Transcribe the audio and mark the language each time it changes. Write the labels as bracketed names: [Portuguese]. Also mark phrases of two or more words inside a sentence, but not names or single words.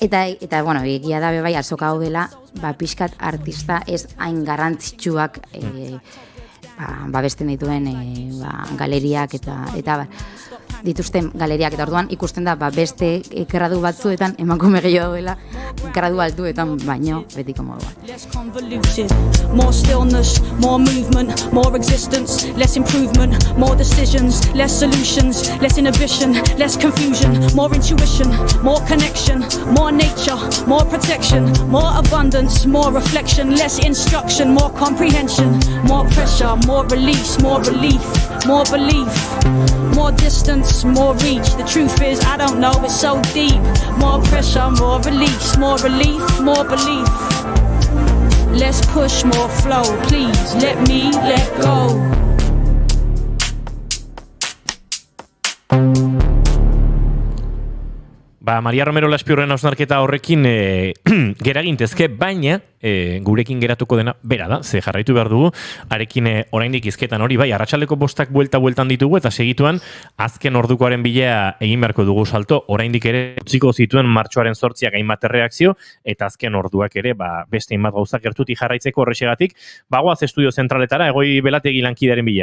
[Basque] Eta bueno, egia da bai azoka hau dela, pixkat artista ez hain garrantzitsuak babesten dituen galeriak eta dituzten galeriak, eta orduan ikusten da beste gradu batzuetan emakume gehiago daudela, gradu altuetan baino betiko moduan. [English] Less convoluted, more stillness, more movement, more existence, less improvement, more decisions, less solutions, less inhibition, less confusion, more intuition, more connection, more nature, more protection, more abundance, more reflection, less instruction, more comprehension, more pressure, more release, more relief, more belief, more distance, more reach. The truth is, I don't know, it's so deep. More pressure, more release, more relief, more belief. Less push, more flow. Please let me let go. [Basque] Maria Romero Laspiurren hausnarketa horrekin geragintezke, baina gurekin geratuko dena bera da, ze jarraitu behar dugu, arekin oraindik hizketan hori, bai, arratsaldeko bostak bueltan ditugu, eta segituan azken ordukoaren bila egin beharko dugu salto, oraindik ere utziko zituen martxoaren 8ak hainbat erreakzio, eta azken orduak ere, beste hainbat gauzak gertutik jarraitzeko horrexegatik, bagoaz estudio zentraletara, Egoi Belategi lankidaren bila.